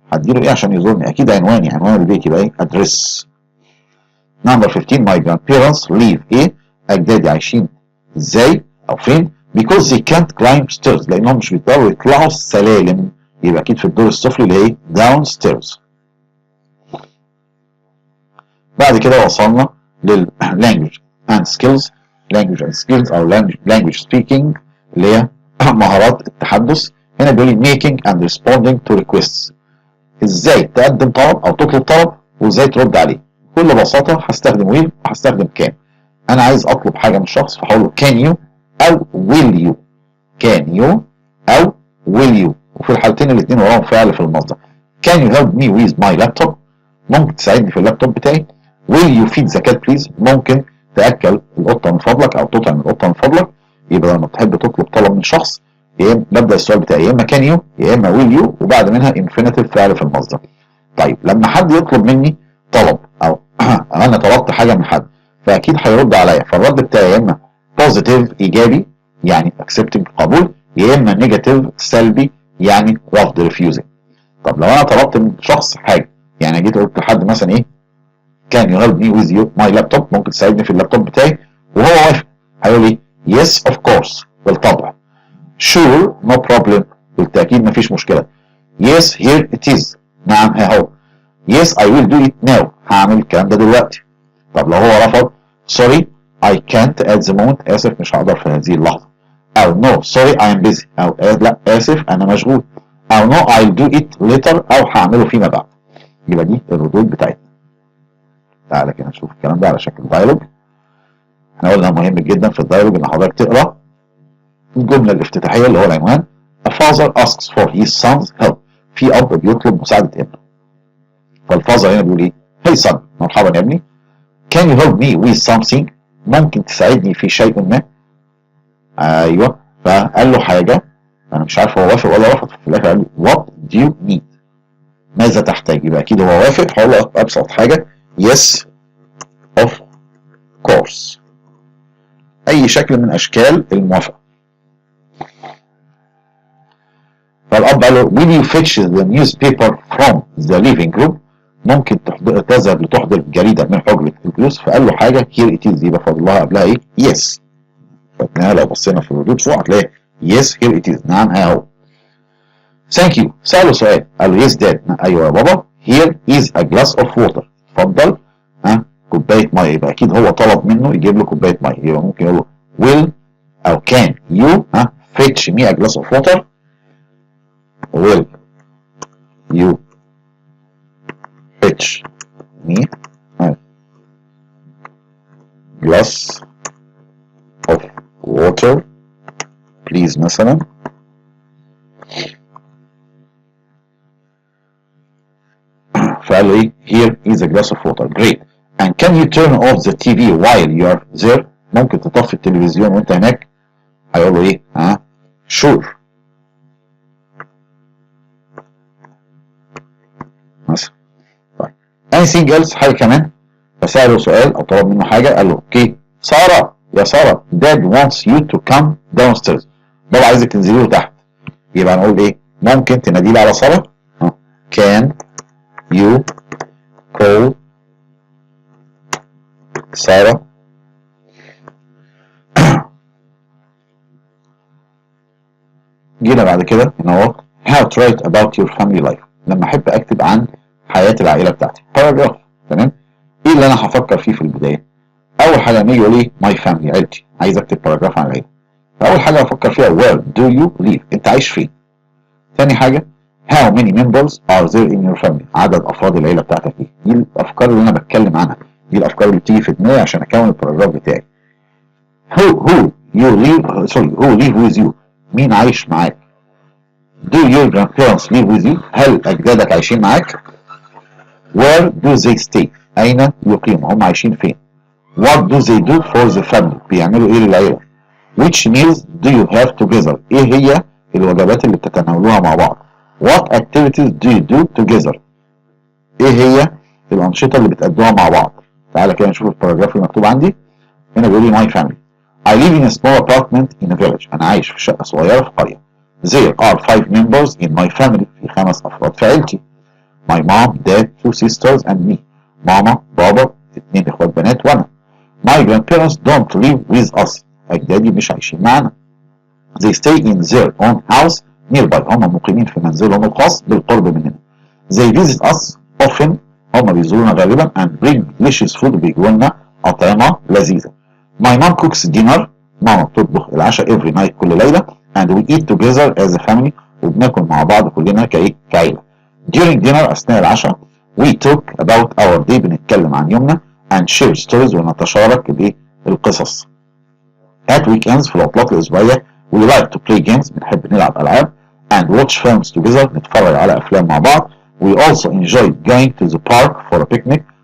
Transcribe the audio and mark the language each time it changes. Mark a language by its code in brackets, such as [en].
[ar] هديله ايه عشان يزورني؟ اكيد عنواني، عنوان البيت يبقى ايه؟ address. [en] Number 15 my grandparents live [ar] ايه؟ اجدادي عايشين ازاي او فين؟ [en] because they can't climb stairs، [ar] لانهم مش بيقدروا يطلعوا السلالم، يبقى اكيد في الدور السفلي اللي هي downstairs. بعد كده وصلنا لل [en] language and skills. language and skills [ar] او [en] language speaking [ar] اللي هي مهارات التحدث. هنا بيقول لي [en] making and responding to requests، [ar] ازاي تقدم طلب او تطلب طلب وازاي ترد عليه. بكل بساطه هستخدم will وهستخدم can. انا عايز اطلب حاجه من شخص فهقول له [en] can you [ar] او [en] will you. can you [ar] او [en] will you، [ar] وفي الحالتين الاثنين وراهم فعل في المصدر. [en] can you help me with my laptop، [ar] ممكن تساعدني في اللابتوب بتاعي. [en] will you feed the cat please، [ar] ممكن تاكل القطه من فضلك او تطعم القطه من فضلك. يبقى لما تحب تطلب طلب من شخص ببدا السؤال بتاعي يا اما [en] can you [ar] يا اما [en] will you [ar] وبعد منها infinitive فعل في المصدر. طيب لما حد يطلب مني طلب او انا طلبت حاجه من حد فاكيد هيرد عليا، فالرد بتاعي يا اما positive ايجابي يعني accepting قبول، يا اما negative سلبي يعني رفض refusing. طب لو انا طلبت من شخص حاجه، يعني جيت قلت لحد مثلا ايه [en] can you help me with my laptop، [ar] ممكن تساعدني في اللابتوب بتاعي، وهو وافق هيقول لي [en] yes of course [ar] بالطبع. [en] sure no problem [ar] بالتاكيد مفيش مشكله. [en] yes here it is [ar] نعم ها هو. [en] yes I will do it now [ar] هعمل الكلام ده دلوقتي. طب لو هو رفض [en] sorry I can't at the moment [ar] اسف مش هقدر في هذه اللحظه، او [en] no sorry I am busy [ar] او لا اسف انا مشغول، او [en] no I'll do it later [ar] او هعمله فيما بعد. يبقى دي الردود بتاعتنا. تعالى كده نشوف الكلام ده على شكل دايلوج. احنا قلنا مهم جدا في الدايلوج ان حضرتك تقرا الجمله الافتتاحيه اللي هو العنوان. [en] A father asks for his son's help، [ar] في اب بيطلب مساعده ابنه. فالفازر هنا بيقول ايه؟ [en] hey son [ar] مرحبا يا ابني. [en] can you help me with something، [ar] ممكن تساعدني في شيء ما. ايوه فقال له حاجه انا مش عارف هو وافق ولا رفض، في الاخر قال له [en] what do you need، [ar] ماذا تحتاج. يبقى اكيد هو وافق، هقول له ابسط حاجه [en] yes of course، [ar] اي شكل من اشكال الموافقه. [en] فالاب قال له will you fetch the newspaper from the living room، [ar] ممكن تذهب لتحضر جريده من حجره الجلوس. فقال له حاجه [en] here it is، [ar] يبقى فاضل لها قبلها ايه؟ yes. فاحنا لو بصينا في الردود فوق هتلاقي [en] yes here it is [ar] نعم ها هو. [en] thank you [ar] سأله سؤال قال له [en] yes dad [ar] ايوه يا بابا. [en] here is a glass of water [ar] اتفضل كوبايه ميه. يبقى اكيد هو طلب منه يجيب له كوبايه ميه، يبقى ممكن يقول له will او can you [en] fetch me a glass of water. will you fetch me a glass of water please [ar] مثلا. [en] فقال له ايه here is a glass of water great and can you turn off the TV while you are there، [ar] ممكن تطفي التلفزيون وانت هناك. هيقول له ايه sure مثلا. طيب [en] anything else [ar] حاجه كمان. فسأله سؤال او طلب منه حاجه قال له اوكي ساره يا ساره [en] dad wants you to come downstairs، [ar] بابا عايزك تنزلي له تحت. يبقى هنقول ايه؟ ممكن تنادي لي على ساره [en] can you call [ar] ساره. جينا بعد كده هنا اهو [en] how to write about your family life، [ar] لما احب اكتب عن حياه العائله بتاعتي باراجراف. تمام. ايه اللي انا هفكر فيه في البدايه؟ اول حاجه لما يجي يقول لي [en] my family [ar] عيلتي، عايز اكتب باراجراف عن العيله. [en] فاول حاجه افكر فيها where do you live، [ar] انت عايش فين. [en] ثاني حاجه how many members are there in your family، [ar] عدد افراد العيله بتاعتك ايه. دي الافكار اللي انا بتكلم عنها، دي الافكار اللي بتيجي في دماغي عشان اكون الباراجراف بتاعي. [en] who you live who live with you، [ar] مين عايش معاك. [en] Do your grandparents live with you؟ [ar] هل أجدادك عايشين معاك؟ [en] Where do they stay؟ [ar] أين يقيموا؟ هم عايشين فين؟ [en] What do they do for the family؟ [ar] بيعملوا إيه للعيلة؟ [en] Which meals do you have together؟ [ar] إيه هي الوجبات اللي بتتناولوها مع بعض؟ [en] What activities do you do together؟ [ar] إيه هي الأنشطة اللي بتأدوها مع بعض؟ تعالى كده نشوف الباراجراف المكتوب عندي. هنا بيقول لي [en] my family. I live in a small apartment in a village. [ar] أنا عايش في شقة صغيرة في قرية. [en] There are 5 members in my family. [ar] في 5 أفراد في عيلتي. [en] My mom, dad, 2 sisters and me. [ar] ماما، بابا، 2 إخوات بنات وأنا. [en] My grandparents don't live with us. [ar] أجدادي مش عايشين معانا. [en] They stay in their own house nearby. [ar] هم مقيمين في منزلهم الخاص بالقرب مننا. [en] They visit us often. [ar] هم بيزورونا غالبا [en] and bring delicious food. [ar] بيجوا لنا أطعمة لذيذة. [en] My mom cooks dinner. [ar] ماما بتطبخ العشاء [en] every night [ar] كل ليلة [en] and we eat together as a family. [ar] وبناكل مع بعض كلنا كعيلة. [en] During dinner [ar] أثناء العشاء [en] we talk about our day. [ar] بنتكلم عن يومنا [en] and share stories [ar] ونتشارك القصص. [en] At weekends [ar] في العطلات الأسبوعية [en] we like to play games. [ar] بنحب نلعب ألعاب [en] and watch films together. [ar] نتفرج على أفلام مع بعض. [en] We also enjoy going to the park for a picnic.